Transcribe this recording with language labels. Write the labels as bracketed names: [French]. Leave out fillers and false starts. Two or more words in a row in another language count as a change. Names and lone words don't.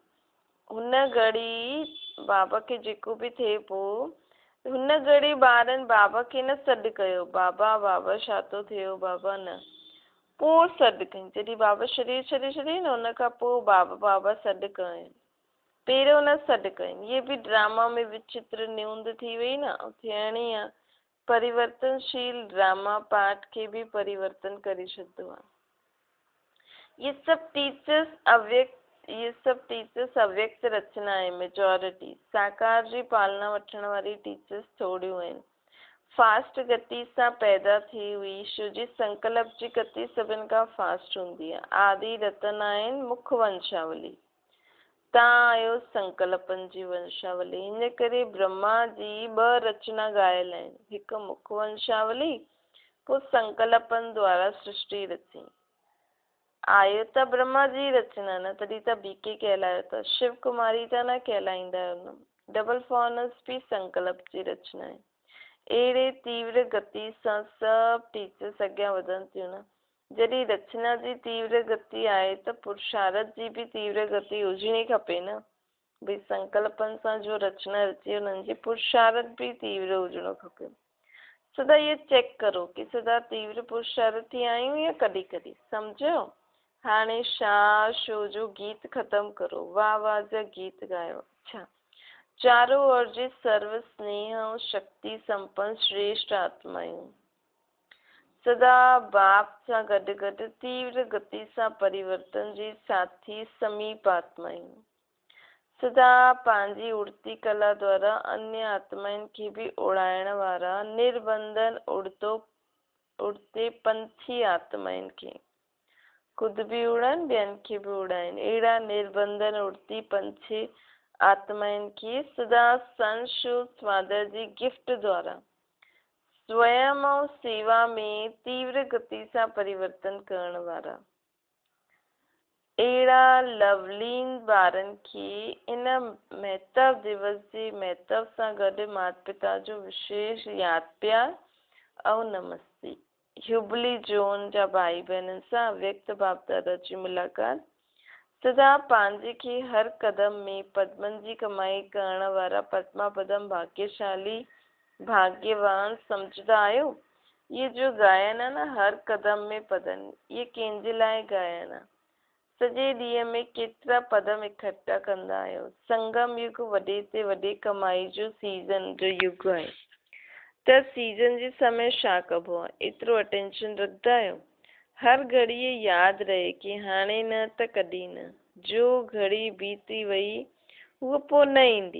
[Sindhi] हुन घड़ी बाबा खे जेको बि थिए पियो, हुन घड़ी ॿारनि बाबा खे न सॾु कयो, बाबा बाबा छा थो थियो बाबा, न, पोइ सॾु कईं। जॾहिं बाबा शरीर छॾे छॾियईं न, हुन खां पोइ बाबा बाबा सॾु कयूं, पहिरियों न सॾु कयूं। इहे बि ड्रामा में विचित्र न्यूंद थी वई न, थियणी आहे। परिवर्तनशील ड्रामा पाठ खे बि परिवर्तन करे छॾींदो आहे। [Hindi] ये सब [Sindhi] टीचर्स अव्यक्त रचना आहे, मेजॉरिटी। साकार जी पालना वठण वारी टीचर्स थोड़ियूं आहिनि। फास्ट गति सां पैदा थी हुई, छो जी संकल्प जी गति सभिनि खां फास्ट हूंदी आहे। आदि रतन आहिनि मुख्य वंशावली, तव्हां आहियो संकल्पनि जी वंशावली। हिन करे ब्रह्मा जी 2 रचना ॻायल आहिनि, हिकु मुख्य वंशावली, पोइ संकल्पनि द्वारा सृष्टि रची। आयो त ब्रह्मा जी रचना न, तॾहिं त बीके कहलायो था, शिव कुमारी त न कहलाईंदा आहियो न। डबल फॉर्नस भी संकल्प जी रचना आहे। अहिड़े तीव्र गति सां सभु टीचर्स अॻियां वधनि थियूं न। जॾहिं रचना जी तीव्र गति आहे त पुरुषार्थ जी भी तीव्र गति हुजणी खपे न। भई संकल्पनि सां जो रचना रची, हुननि जी पुरुषार्थ भी तीव्र हुजणो खपे। [Hindi] सदा ये चेक करो कि [Sindhi] सदा तीव्र पुरुषार्थी आहियूं या कॾहिं कॾहिं, सम्झो। हाणे छा शो जो गीत ख़त्म करो, वाह वाह जा गीत गायो। अच्छा, [Hindi] चारों ओर [Sindhi] जी सर्व स्नेह और शक्ति संपन्न श्रेष्ठ आत्मायूं, सदा बाप सां गॾु गॾु तीव्र गति सां परिवर्तन जी साथी समीप आत्मायूं, सदा पंहिंजी उड़ती कला द्वारा अन्य आत्माउनि खे बि उड़ाइण वारा निर्बंधन उड़ते पंथी आत्माउनि खे, खुद भी उड़नि ॿियनि खे बि उड़ाइनि। अहिड़ा निर्बंधन उड़ती पंछी आत्माउनि खे सदा संशो स्वादर जी गिफ्ट द्वारा [Hindi] स्वयं और सेवा में [Sindhi] तीव्र गति सां परिवर्तन करण वारा। अहिड़ा लवलीन ॿारनि खे इन महत्व दिवस जे महत्व सां गॾु माता पिता जो विशेष यादि प्यार ऐं नमस्ते। ह्यूबली जोन जा भाई बहननि सां व्यक्त बाप दादा जी मुलाक़ात। सदा पंहिंजे खे हर कदम में पद्मनि जी कमाई करण वारा पद्मा पदम भाग्यशाली भाग्यवान सम्झंदा आहियो। ये जो गायन आहे न, हर कदम में पदन, ये कंहिंजे लाइ गायन आहे। सॼे ॾींहं में केतिरा पदम इकट्ठा कंदा आहियो। संगम युग वॾे ते वॾे कमाई जो सीज़न जो युग आहे, त सीज़न जे समय छा कबो आहे, एतिरो अटेंशन रखंदा आहियो। हर घड़ी यादि रहे कि हाणे न त कॾहिं न, जो घड़ी बीती वई उहा पोइ न ईंदी।